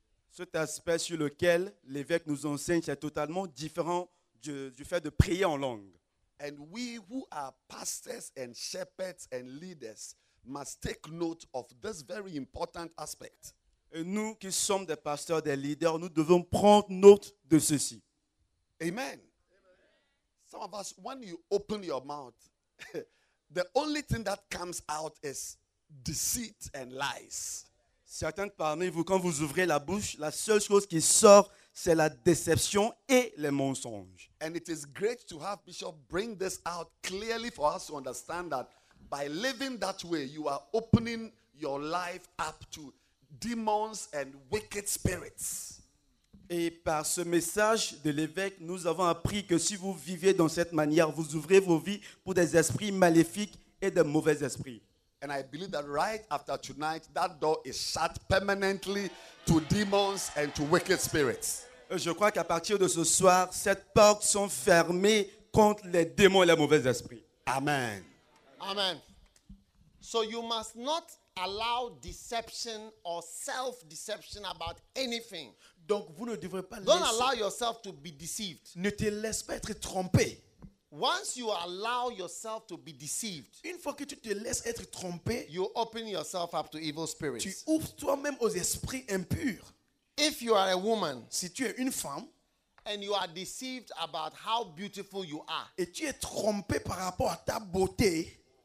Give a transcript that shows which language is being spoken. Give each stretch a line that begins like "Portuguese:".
French: Cet aspect sur lequel l'évêque nous enseigne est totalement différent du fait de prier en langue.
English: And we who are pastors and shepherds and leaders must take note of this very important aspect.
French: Et nous qui sommes des pasteurs, des leaders, nous devons prendre note de ceci.
English: Amen. Some of us, when you open your mouth, the only thing that comes out is deceit and lies.
French: Certains parmi vous, quand vous ouvrez la bouche, la seule chose qui sort, c'est la déception et les mensonges.
English: And it is great to have Bishop bring this out clearly for us to understand that by living that way, you are opening your life up to demons and wicked spirits.
French: Et par ce message de l'évêque, nous avons appris que si vous vivez dans cette manière, vous ouvrez vos vies pour des esprits maléfiques et de mauvais esprits.
English: And I believe that right after tonight, that door is shut permanently to demons and to wicked spirits.
French: Je crois qu'à partir de ce soir, cette porte sont fermées contre les démons et les mauvais esprits.
English: Amen.
French: Amen.
English: So you must not allow deception or self-deception about anything.
French: Donc vous ne devrez pas
English: Don't allow yourself to be deceived.
French: Ne te laisse pas être trompé.
English: Once you allow yourself to be deceived,
French: une fois que tu te laisses être trompé,
English: you open yourself up to evil spirits.
French: Tu ouvres toi-même aux esprits impurs.
English: If you are a woman,
French: si tu es une femme,
English: and you are deceived about how beautiful you are,
French: et tu es trompé par rapport à ta beauté,